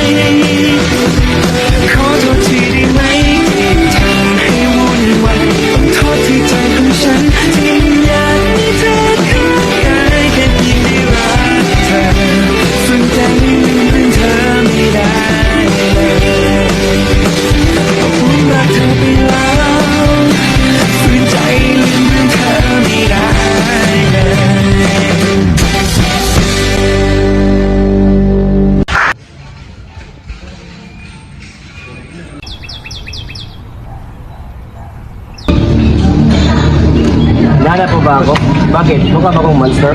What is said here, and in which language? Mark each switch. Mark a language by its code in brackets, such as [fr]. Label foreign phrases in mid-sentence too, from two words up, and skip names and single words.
[th] ขอโทษทีได้ไหมที่ทำให้วุ่นวายต้องโทษที่ใจของฉันที่อยากให้เธอเข้าใจแค่เพียงได้รักเธอส่วนใจลืมเธอไม่ได้เลยผมรักเธอไปแล้วส่วนใจลืมเธอไม่ได้เลย [tl] Nada po ba ako? Bakit? Mukha ba akong monster?